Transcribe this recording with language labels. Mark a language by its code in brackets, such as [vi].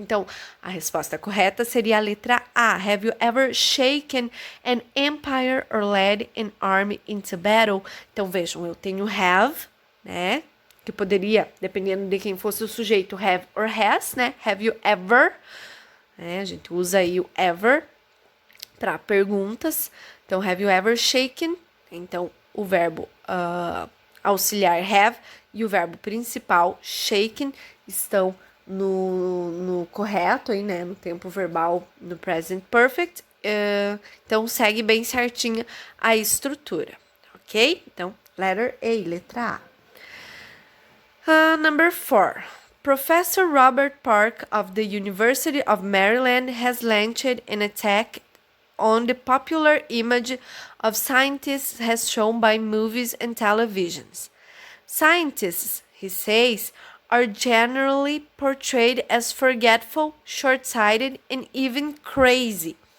[pt] Então, a resposta correta seria a letra A. [en] Have you ever shaken an empire or led an army into battle? [pt] Então, vejam, eu tenho have, né? Que poderia, dependendo de quem fosse o sujeito, have or has, né? [en] Have you ever? [pt] A gente usa aí o ever para perguntas. Então, [en] have you ever shaken? [pt] Então, o verbo auxiliar have e o verbo principal shaken estão no correto aí, né? No tempo verbal, no present perfect. Então, segue bem certinha a estrutura, ok? Então, [en] letter A, [pt] letra A. [en] Number 4. Professor Robert Park of the University of Maryland has launched an attack on the popular image of scientists as shown by movies and televisions. Scientists, he says, are generally portrayed as forgetful, short-sighted, and even crazy.